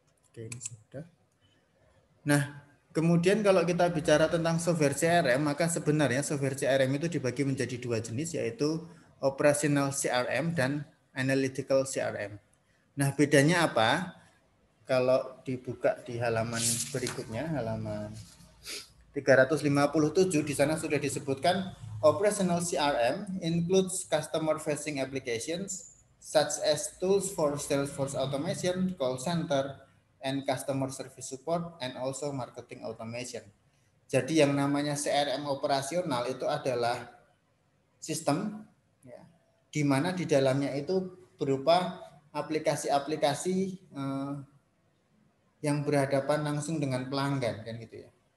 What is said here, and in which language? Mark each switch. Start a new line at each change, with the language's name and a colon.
Indonesian: Oke, ini sudah. Nah, kemudian kalau kita bicara tentang software CRM, maka sebenarnya software CRM itu dibagi menjadi dua jenis, yaitu operational CRM dan analytical CRM. Nah, bedanya apa? Kalau dibuka di halaman berikutnya, halaman 357, di sana sudah disebutkan
English: operational CRM includes customer facing applications such as tools for Salesforce automation, call center, and customer service support, and also marketing automation.
Indonesian: Jadi yang namanya CRM operasional itu adalah sistem, ya, di mana di dalamnya itu berupa aplikasi-aplikasi yang berhadapan langsung dengan pelanggan, kan gitu ya.